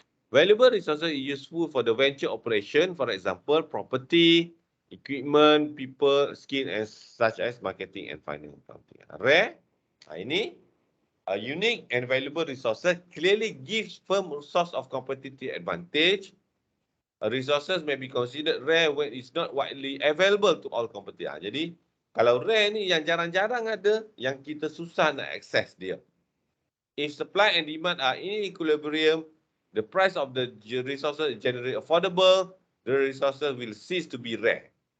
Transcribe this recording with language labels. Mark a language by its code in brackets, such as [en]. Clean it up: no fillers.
[en] Valuable resources are useful for the venture operation, for example, property, equipment, people, skill, and such as marketing and finance. Rare, [ms] ini [en] unique and valuable resources clearly gives firm source of competitive advantage. Resources may be considered rare when it's not widely available to all competitors. [ms] Jadi, kalau rare ni yang jarang-jarang ada, yang kita susah nak access dia. [en] If supply and demand are in equilibrium, the price of the resources generate affordable, the resources will cease to be rare.